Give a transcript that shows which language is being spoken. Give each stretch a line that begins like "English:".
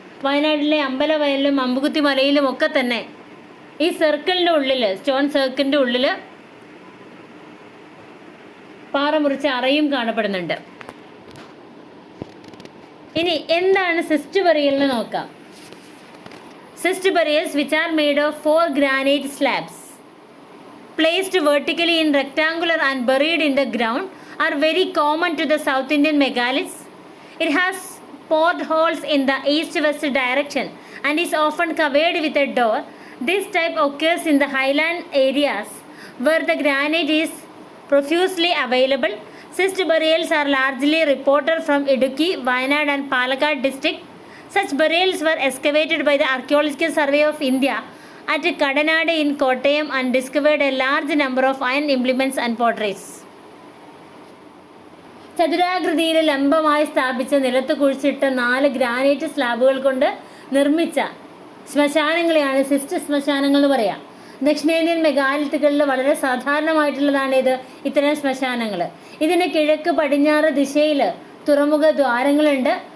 Malayalam: വയനാട്ടിലെ അമ്പലവയലിലും അമ്പുകുത്തി മലയിലും ഒക്കെ തന്നെ ഈ സർക്കിളിൻ്റെ ഉള്ളിൽ, സ്റ്റോൺ സർക്കിളിൻ്റെ ഉള്ളിൽ പാറ മുറിച്ച അറയും കാണപ്പെടുന്നുണ്ട്. ഇനി എന്താണ് സിസ്റ്റ് ബറിയൽ എന്ന് നോക്കാം.
English: Cist burials which are made of 4 granite slabs placed vertically in rectangular and buried in the ground are very common to the South Indian megaliths. It has portholes in the east-west direction and is often covered with a door. This type occurs in the highland areas where the granite is profusely available. Cyst burials are largely reported from Idukki, Wayanad and Palakkad district. Such burials were excavated by the Archaeological Survey of India at Kadanad in Kottayam and discovered a large number of iron implements and potteries.
Malayalam: ചതുരാകൃതിയിൽ ലംബമായി സ്ഥാപിച്ച നിലത്ത് കുഴിച്ചിട്ട 4 granite സ്ലാബുകൾ കൊണ്ട് നിർമ്മിച്ച ശ്മശാനങ്ങളെയാണ് cyst ശ്മശാനങ്ങൾ എന്ന് പറയാം. ദക്ഷിണേന്ത്യൻ മെഗാലിത്തുകളിൽ വളരെ സാധാരണമായിട്ടുള്ളതാണ് ഇത്തരം ശ്മശാനങ്ങൾ. ഇതിന് കിഴക്ക് പടിഞ്ഞാറ് ദിശയിൽ തുറമുഖ ദ്വാരങ്ങളുണ്ട്.